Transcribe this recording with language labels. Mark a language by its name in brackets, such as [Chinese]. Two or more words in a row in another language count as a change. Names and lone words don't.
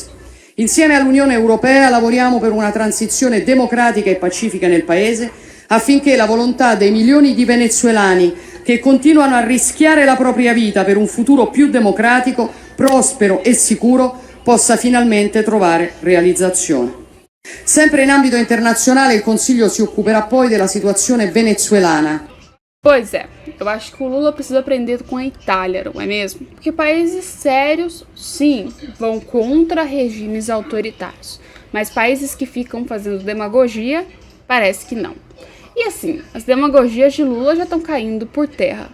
[Italian] Insieme all'Unione Europea lavoriamo per una transizione democratica e pacifica nel Paese, affinché la volontà dei milioni di venezuelani che continuano a rischiare la propria vita per un futuro più democratico, prospero e sicuro possa finalmente trovare realizzazione. Sempre in ambito internazionale il Consiglio si occuperà poi della situazione venezuelana. [Portuguese] Pois é, eu acho que o Lula precisa aprender com a Itália, não é mesmo? Porque países sérios, sim, vão contra regimes autoritários, mas países que ficam fazendo demagogia, parece que não. E assim, as demagogias de Lula já estão caindo por terra.